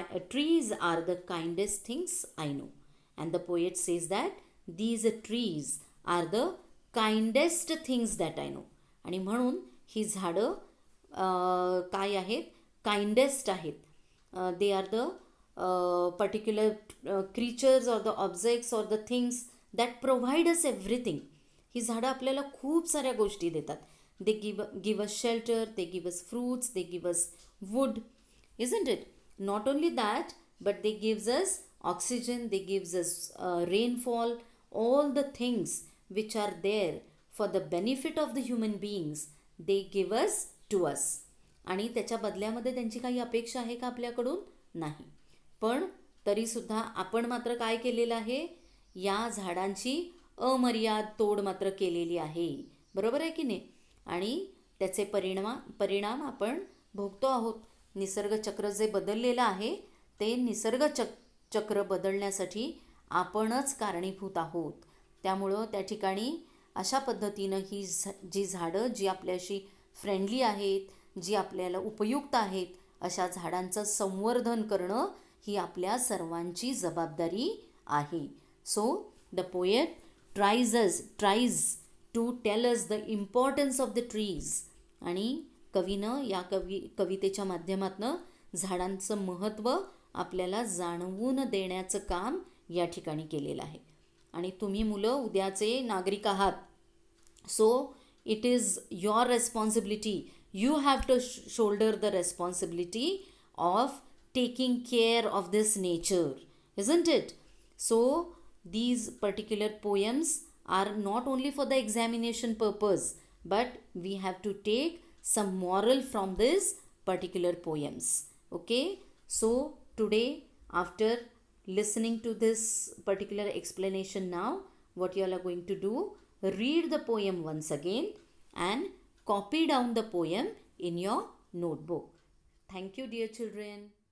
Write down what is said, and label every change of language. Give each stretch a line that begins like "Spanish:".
English: Trees are the kindest things I know. And the poet says that these trees are the kindest things that I know.
Marathi: आणि म्हणून ही झाडं काय आहेत? Kindest आहेत.
English: They are the particular creatures or the objects or the things that provide us everything.
Marathi: ही झाडं आपल्याला खूप साऱ्या गोष्टी देतात.
English: They give us shelter, they give us fruits, they give us wood, isn't it? Not only that, but they gives us oxygen, they gives us rainfall, all the things which are there for the benefit of the human beings, they give us to us.
Marathi: आणि त्याच्या बदल्यामध्ये त्यांची काही अपेक्षा आहे का आपल्याकडून? नाही. पण तरीसुद्धा आपण मात्र काय केलेलं आहे? या झाडांची अमर्याद तोड मात्र केलेली आहे. बरोबर आहे की नाही? आणि त्याचे परिणाम आपण भोगतो आहोत. निसर्गचक्र जे बदललेलं आहे ते निसर्गचक्र बदलण्यासाठी आपणच कारणीभूत आहोत. त्यामुळं त्या ठिकाणी अशा पद्धतीनं ही जी झाडं जी आपल्याशी फ्रेंडली आहेत, जी आपल्याला उपयुक्त आहेत, अशा झाडांचं संवर्धन करणं ही आपल्या सर्वांची जबाबदारी आहे.
English: So the poet tries to tell us the importance of the trees.
Marathi: आणि कवीनं या कवितेच्या माध्यमातून झाडांचं महत्त्व आपल्याला जाणवून देण्याचं काम या ठिकाणी केलेलं आहे. आणि तुम्ही मुलं उद्याचे नागरिक आहात.
English: So it is your responsibility. You have to shoulder the responsibility of taking care of this nature, isn't it? So these particular poems are not only for the examination purpose, but we have to take some moral from these particular poems. Okay, so today after listening to this particular explanation, now what you all are going to do, read the poem once again and copy down the poem in your notebook. Thank you, dear children.